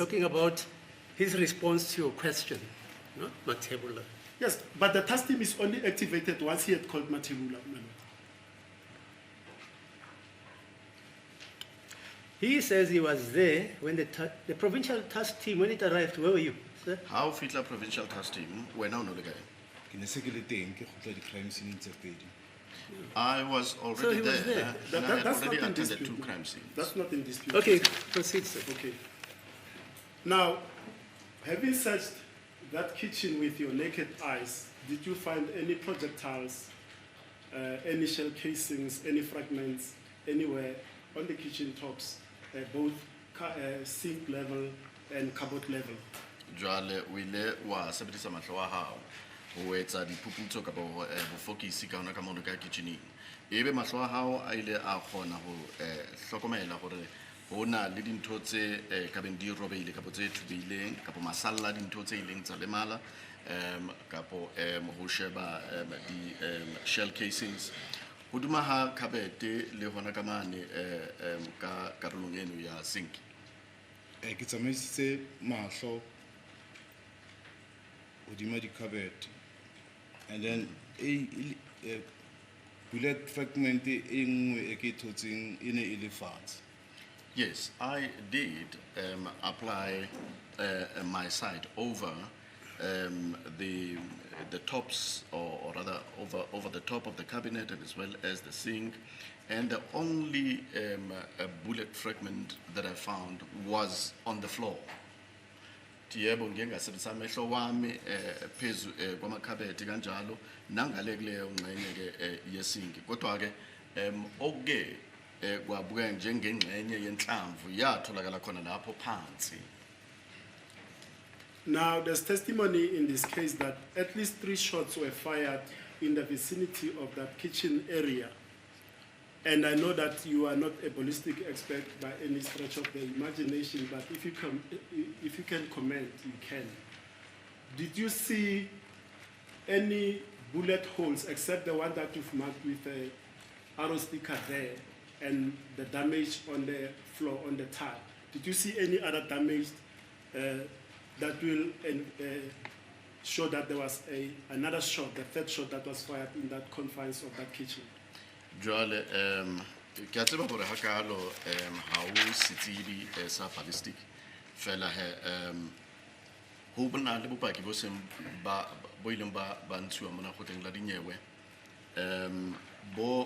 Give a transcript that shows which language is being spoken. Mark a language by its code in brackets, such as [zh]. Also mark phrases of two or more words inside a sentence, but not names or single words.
[en] talking about his response to your question, not Matebula. Yes, but the task team is only activated once he had called Matebula, my lord. He says he was there when the provincial task team, when it arrived. Where were you, sir? [st] How fitla [en] provincial task team [st] wena o no le kae? Ke ne se ke le teng ke khutla di [en] crime scene [st] tse pedi. [en] I was So already he was there, there. and I had That's already not in attended dispute. 2 crime scenes. That's not in dispute. Okay, proceed, sir. Okay. Now, having searched that kitchen with your naked eyes, did you find any projectiles, any shell casings, any fragments anywhere on the kitchen tops, both sink level and cupboard level? [st] Jwale o ile wa sebedisa mahlo a hao ho etsa diphuputso ka bofokisi ka hona ka mono ka kitcheneng. Ebe mahlo a hao a ile a kgona ho hlokomela hore hona le dintho tse ka beng di robehile kapo tse thubileng kapo masalla dintho tse ileng tsa lemala kapo ho sheba di [en] shell casings [st] hoduma ha kabete le hona ka mane ka karolong eno ya sink. Ke tsamaisitse mahlo hodima di cupboard, [en] and then bullet fragment [st] e nngwe e ke thotseng e ne e le fatshe. [en] Yes, I did apply my sight over the tops, or rather over the top of the cabinet and as well as the sink, and the only bullet fragment that I found was on the floor. [zu] Tiyebo ngeke ngasebenzisa amehlo wami phezu kwamakhabeti kanjalo nangale kuleyo ngxenye ke yesinki kodwa ke okuke kwabuka njengengxenye yenhlamvu yatholakala khona lapho phansi. [en] Now, there's testimony in this case that at least 3 shots were fired in the vicinity of that kitchen area. And I know that you are not a ballistic expert by any stretch of the imagination, but if you can comment, you can. Did you see any bullet holes except the one that you've marked with a arrow sticker there and the damage on the floor, on the tile? Did you see any other damage that will show that there was another shot, the third shot that was fired in that confines of that kitchen. [st] Jwale ke a tseba gore hakalo ha o setsebi sa ballistic fela he ho bona le bopaki bo seng ba bo ileng ba ntshiwa mona go teng la dinyewe bo